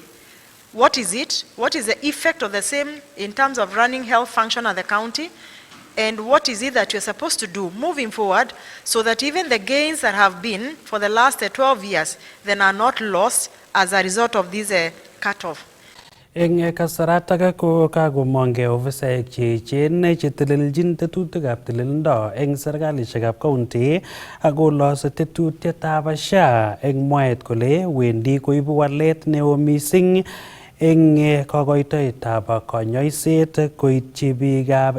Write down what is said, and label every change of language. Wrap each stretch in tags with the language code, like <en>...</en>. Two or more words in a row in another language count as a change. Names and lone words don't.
<en>What is it? What is the effect of the same in terms of running health function at the county? And what is it that you're supposed to do moving forward so that even the gains that have been for the last 12 years then are not lost as a result of this cut-off?</en> <kln>Eng kasarata ko kagomonge ofisaek cheechen chetelelchin tetutikab tililindo eng serkalishekab county akolose tetutietab SHA eng mwaet kole wendi koibu walet neo mising eng kokoitoetab konyoiset koityi biikab</kln>